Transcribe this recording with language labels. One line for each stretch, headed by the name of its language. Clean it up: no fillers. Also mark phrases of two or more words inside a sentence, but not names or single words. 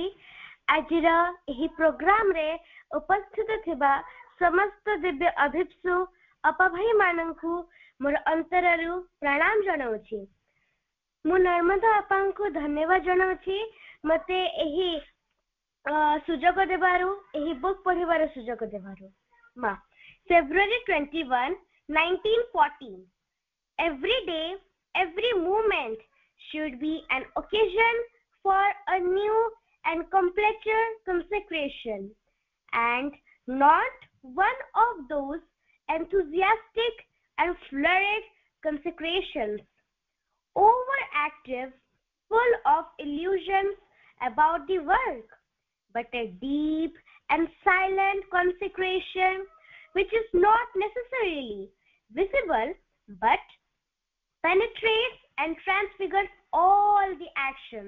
Odia: ଆଜିର ଏହି ପ୍ରୋଗ୍ରାମରେ ଉପସ୍ଥିତ ଥିବା ସମସ୍ତ ଦିବ୍ୟ ଅଭିପ୍ସୁ ଅପା ଭାଇମାନଙ୍କୁ ମୋର ଅନ୍ତରରୁ ପ୍ରଣାମ ଜଣାଉଛି। ମୁଁ ନର୍ମଦା ଅପାଙ୍କୁ ଧନ୍ୟବାଦ ଜଣାଉଛି ମୋତେ ଏହି ସୁଯୋଗ ଦେବାରୁ, ଏହି ବୁକ୍ ପଢ଼ିବାର ସୁଯୋଗ ଦେବାରୁ।
English: ମା February 21, 1914 Every day, every moment should be an occasion for a new and completer consecration, and not one of those enthusiastic and flurried consecrations, overactive, full of illusions about the work, but a deep and silent consecration which is not necessarily visible but penetrates and transfigures all the actions.